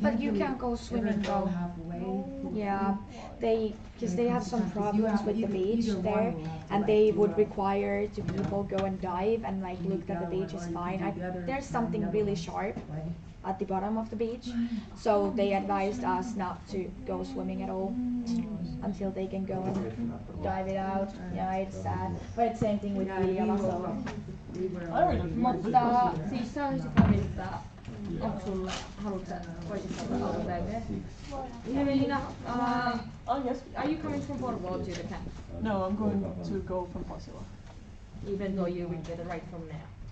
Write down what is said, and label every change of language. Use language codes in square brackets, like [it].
[en] But you can go swimming though. Yeah, because they have some problems with the beach there, and they would require to people go and dive and like look that the beach is fine. There's something really sharp at the bottom of the beach, so they advised us not to go swimming at all until they can go and dive it out. Yeah, it's sad, but it's same thing with Helia. So. [fi] Mutta siis se on sitä, että onko sulla, haluatko sä, voisit saada autopäivää? [en] Helena, are you coming from Porvoo to the camp? No, I'm going to go from Pasilan. Even though you will get a ride from there?